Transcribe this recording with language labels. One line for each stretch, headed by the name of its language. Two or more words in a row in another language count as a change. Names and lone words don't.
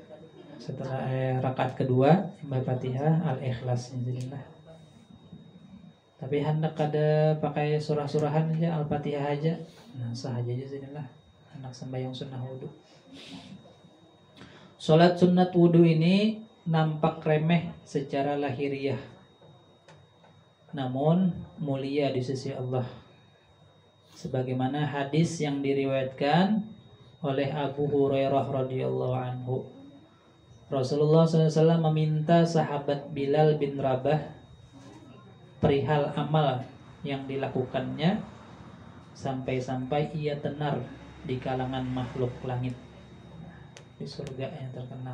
Banjar: Setelah rakaat kedua Imbah Fatihah Al-Ikhlas. Tapi hendak ada pakai surah-surahan aja, Al-Fatihah aja. Nah, sah aja lah. Anak sembahyang sunnah wudu.
Indonesian: Salat sunat wudu ini nampak remeh secara lahiriah, namun mulia di sisi Allah. Sebagaimana hadis yang diriwayatkan oleh Abu Hurairah
Arabic: رضي الله عنه.
Indonesian: Rasulullah SAW meminta sahabat Bilal bin Rabah perihal amal yang dilakukannya sampai-sampai ia tenar di kalangan makhluk langit di surga yang terkenal.